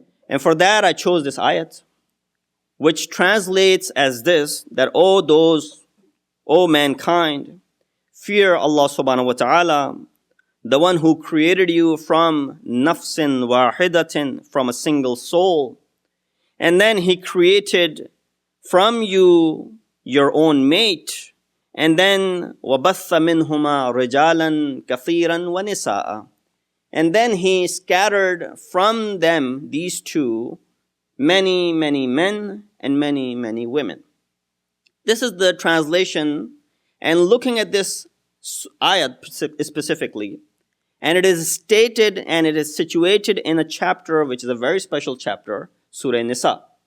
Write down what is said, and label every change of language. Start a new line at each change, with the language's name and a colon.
English: And for that I chose this ayat, which translates as this, that O mankind, fear Allah subhanahu wa ta'ala, the one who created you from
Arabic: nafsin wahidatin,
English: from a single soul. And then he created from you your own mate. And then
Arabic: وَبَثَّ مِنْهُمَا رِجَالًا كَثِيرًا وَنِسَاءً.
English: And then he scattered from them, these two, many, many men and many, many women. This is the translation. And looking at this ayat specifically, and it is stated and it is situated in a chapter which is a very special chapter, Surah Nisa.